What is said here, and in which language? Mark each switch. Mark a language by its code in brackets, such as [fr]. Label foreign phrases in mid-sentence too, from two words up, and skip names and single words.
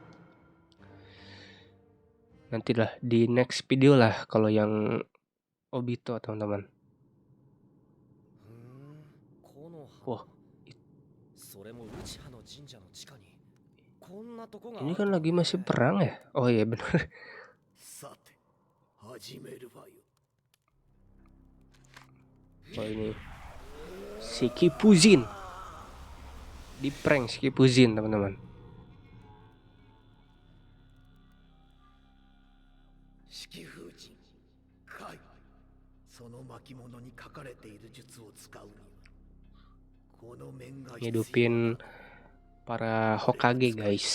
[id] Nantilah di [en] next video [id] lah kalau yang Obito teman-teman. Wah, ini kan lagi masih perang ya? Oh iya benar. [ja] さて、始めるわよ。 [id] Oh ini Shikipujin. Di prank Shikipujin teman-teman. [ja] 式風神海、その巻物に書かれている術を使うにはこの面が必要だ。 [id] Ngidupin para Hokage guys.